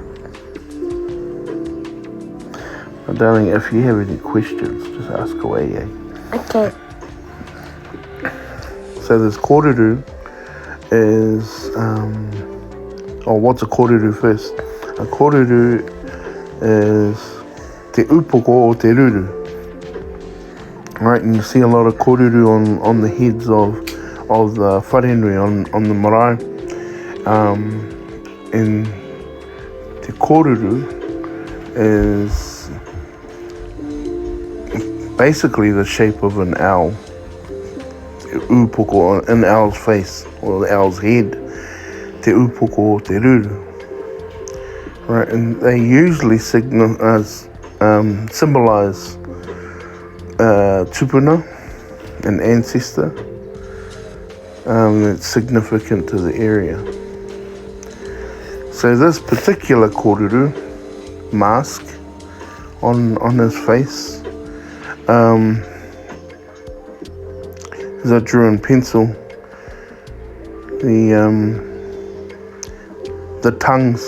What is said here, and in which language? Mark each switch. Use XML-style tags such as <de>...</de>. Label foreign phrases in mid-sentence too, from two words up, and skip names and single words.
<en>Darling, if you have any questions, just ask away, eh? Okay. So this kōruru is, what's a kōruru first?</en> <mi>A kōruru is te upoko o te ruru.</mi> <en>Right, and you see a lot of kōruru on the heads of the wharenui, on the marae. And</en> <mi>te kōruru</mi> <en>is basically the shape of an owl.</en> <mi>Te upoko,</mi> <en>an owl's face, or the owl's head.</en> <mi>Te upoko o te ruru.</mi> <en>Right, and they usually symbolize tupuna, an ancestor. That's significant to the area. So this particular kōruru mask on his face is I drew in pencil the tongues.</en>